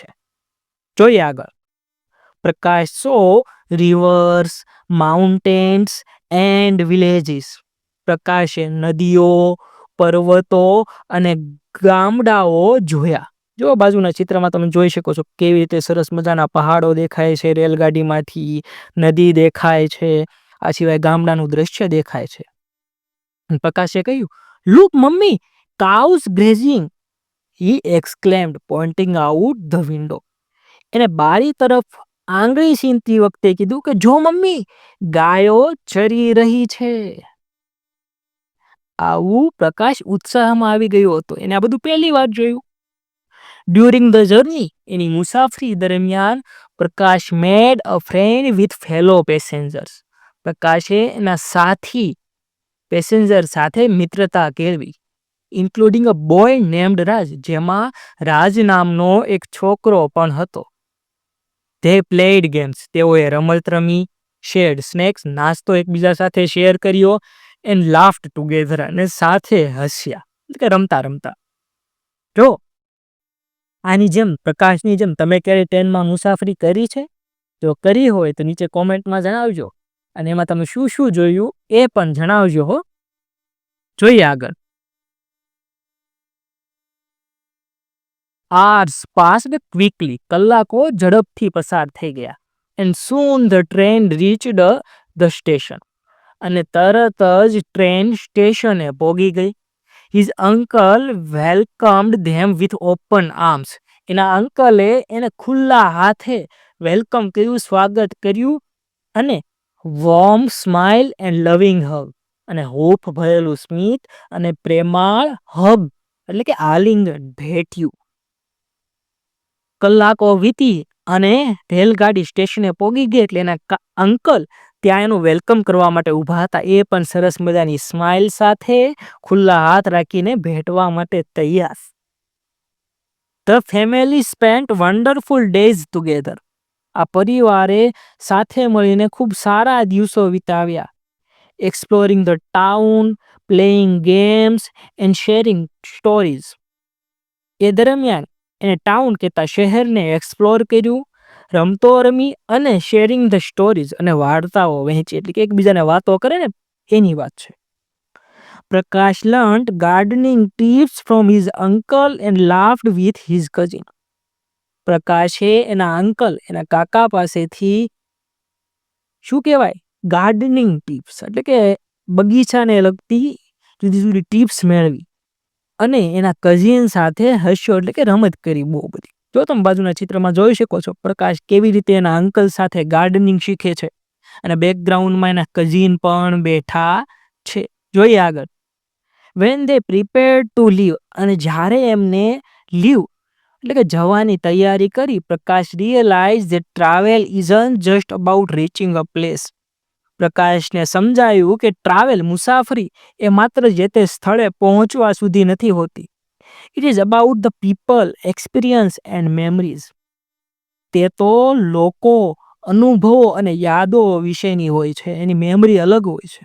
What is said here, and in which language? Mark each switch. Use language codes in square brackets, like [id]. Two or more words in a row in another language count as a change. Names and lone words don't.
[gu] જોઈએ આગળ. [en] પ્રકાશ saw rivers, mountains and villages. [gu] પ્રકાશે નદીઓ, પર્વતો અને ગામડાઓ જોયા. જો બાજુના ચિત્રમાં તમે જોઈ શકો છો કેવી રીતે સરસ મજાના પહાડો દેખાય છે રેલગાડીમાંથી, નદી દેખાય છે, આ સિવાય ગામડાનું દ્રશ્ય દેખાય છે. પ્રકાશે કહ્યું, [en] "Look, મમ્મી, cows grazing," he exclaimed, pointing out the window. [gu] એને બારી તરફ આંગળી સીંધતી વખતે કીધું કે જો મમ્મી, ગાયો ચરી રહી છે. આવું પ્રકાશ ઉત્સાહમાં આવી ગયો હતો, એને આ બધું પહેલી વાર જોયું. [en] During the journey, [gu] એની મુસાફરી દરમિયાન [en] પ્રકાશ made a friend with fellow passengers. [gu] પ્રકાશે એના સાથી પેસેન્જર સાથે મિત્રતા કેળવી, [en] including a boy named Raj, [gu] જેમાં રાજ નામનો એક છોકરો પણ હતો. [en] They played games. [gu] તેઓએ રમત રમી, [en] shared snacks, [gu] નાસ્તો એકબીજા સાથે શેર કર્યો, [en] and laughed together, [gu] અને સાથે હસ્યા, એટલે કે રમતા. જો આની જેમ પ્રકાશની જેમ તમે ક્યારે ટ્રેનમાં મુસાફરી કરી છે? જો કરી હોય તો નીચે કોમેન્ટમાં જણાવજો અને એમાં તમે શું શું જોયું એ પણ જણાવજો હો. જોઈએ આગળ. [en] Hours passed quickly. [gu] કલાકો ઝડપથી પસાર થઈ ગયા. [en] And soon the train reached the station. [gu] અને તરત જ ટ્રેન સ્ટેશને પહોંચી ગઈ. [en] His uncle welcomed them with open arms. [gu] એના અંકલે એને ખુલ્લા હાથે વેલકમ કર્યું, સ્વાગત કર્યું અને [en] warm smile and loving hug, [gu] અને હૂંફ ભરેલું સ્મિત અને પ્રેમાળ હગ એટલે કે આલિંગન ભેટ્યું. કલાકો વીતી અને રેલગાડી સ્ટેશને પહોંચી ગઈ એટલે એના અંકલ ત્યાં એનું વેલકમ કરવા માટે ઊભા હતા. એ પણ સરસ મજાની સ્માઇલ સાથે ખુલ્લા હાથ રાખીને ભેટવા માટે તૈયાર. [en] The family spent wonderful days together. [gu] આ પરિવારે સાથે મળીને ખૂબ સારા દિવસો વિતાવ્યા. [en] Exploring the town, playing games and sharing stories. [gu] એ દરમિયાન એને ટાઉન કહેતા શહેરને એક્સપ્લોર કર્યું, રમતો રમી અને [en] sharing the stories [gu] અને વાર્તાઓ વહેંચી, એટલે કે એકબીજાને વાતો કરે ને એની વાત છે. [en] પ્રકાશ learned gardening tips from his uncle and laughed with his cousin. [gu] પ્રકાશે એના અંકલ એના કાકા પાસેથી શું કહેવાય [en] gardening tips [gu] એટલે કે બગીચાને લગતી જુદી જુદી ટિપ્સ મેળવી અને એના કઝિન સાથે હસ્યો એટલે કે રમત કરી બહુ બધી. જો તમે બાજુના ચિત્રમાં જોઈ શકો છો પ્રકાશ કેવી રીતે એના અંકલ સાથે ગાર્ડનિંગ શીખે છે અને બેકગ્રાઉન્ડમાં એના કઝિન પણ બેઠા છે. જોઈએ આગળ. [en] When they prepared to leave, [gu] અને જ્યારે એમને લીવ એટલે કે જવાની તૈયારી કરી, [en] પ્રકાશ realized that travel isn't just about reaching a place. [gu] પ્રકાશને સમજાયું કે ટ્રાવેલ મુસાફરી એ માત્ર જે તે સ્થળે પહોંચવા સુધી નથી હોતી. [en] It is about the people, experiences and memories. [gu] તે તો લોકો, અનુભવો અને યાદો વિશેની હોય છે, એની મેમરી અલગ હોય છે.